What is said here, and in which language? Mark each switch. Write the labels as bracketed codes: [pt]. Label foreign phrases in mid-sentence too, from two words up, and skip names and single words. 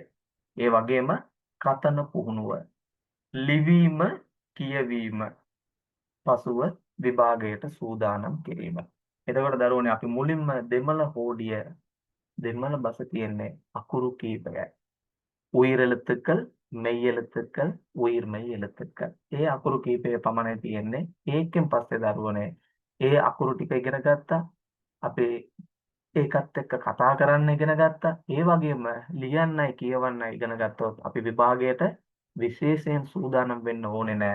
[si] ඒ වගේම කතන පුහුණුව. ලිවීම කියවීම පසුව විභාගයට සූදානම් කිරීම. එතකොට දරුවනේ අපි මුලින්ම දෙමළ හෝඩිය දෙමළ බස කියන්නේ අකුරු කීපයයි. [ta] උயிர் எழுத்துக்கள் மெய் எழுத்துக்கள் உயிர்மெய் எழுத்துக்கள். [si] ඒ අකුරු කීපය පමණයි තියෙන්නේ. ඒකෙන් පස්සේ දරුවනේ ඒ අකුරු ටික ඉගෙන ගත්තා. අපි ඒකත් එක්ක කතා කරන්න ඉගෙන ගත්තා. ඒ වගේම ලියන්නයි කියවන්නයි ඉගෙන ගත්තොත් අපි විභාගයට විශේෂයෙන් සූදානම් වෙන්න ඕනේ නැහැ.